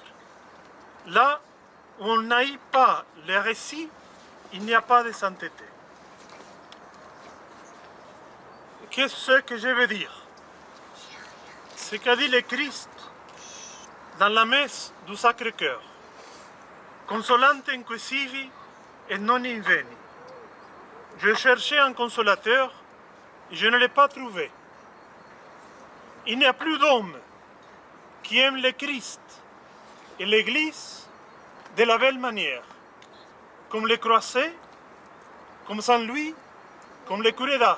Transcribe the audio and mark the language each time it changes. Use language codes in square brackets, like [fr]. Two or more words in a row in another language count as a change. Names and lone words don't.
[fr] Là où on n'aille pas les récits, il n'y a pas de sainteté. Qu'est-ce que je veux dire? Ce qu'a dit le Christ dans la messe du Sacré-Cœur. [la] Consolante inquisivi et non inveni. [fr] Je cherchais un consolateur et je ne l'ai pas trouvé. Il n'y a plus d'homme qui aime le Christ et l'Église de la belle manière, comme les Croisés, comme Saint Louis, comme les curés d'Ars.